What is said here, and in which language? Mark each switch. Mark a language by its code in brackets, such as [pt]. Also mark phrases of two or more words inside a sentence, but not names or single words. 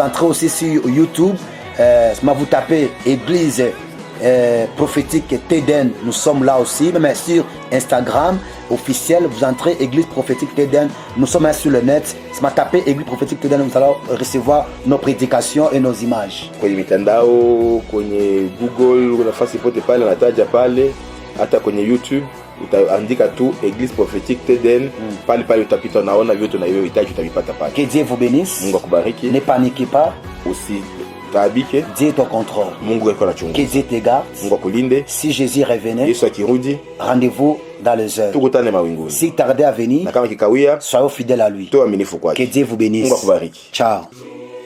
[fr] Vous entrez aussi sur YouTube. Vous tapez Église prophétique TEDEN, nous sommes là aussi, même sur Instagram officiel, vous entrez Église prophétique TEDEN, nous sommes là sur le net, si vous tapez Église prophétique TEDEN, vous allez recevoir nos prédications et nos images. [sw] Kwenye mitandao, kwenye Google, nafasi pote pale nataja pale, hata kwenye YouTube utaandika tu Église prophétique TEDEN, pale pale utapita, unaona vyote unavyohitaji utavipata pale. [fr] Que Dieu vous bénisse. [sw] Mungu akubariki. [fr] Ne paniquez pas. [sw] Taabike. [fr] Dieu est au contrôle. [sw] Mungu yuko anachunguza. [fr] Que Dieu te garde. [sw] Mungu akulinde. [fr] Si Jésus revenait, [sw] Yesu akirudi, [fr] rendez-vous dans les heures. [sw] tukutane mawinguni. [fr] S'il tardait à venir, [sw] na kama kikawia, [fr] soyez fidèles à lui. [sw] toa aminifu kwake. [fr] Que Dieu vous bénisse. [sw] Mungu akubariki. Ciao.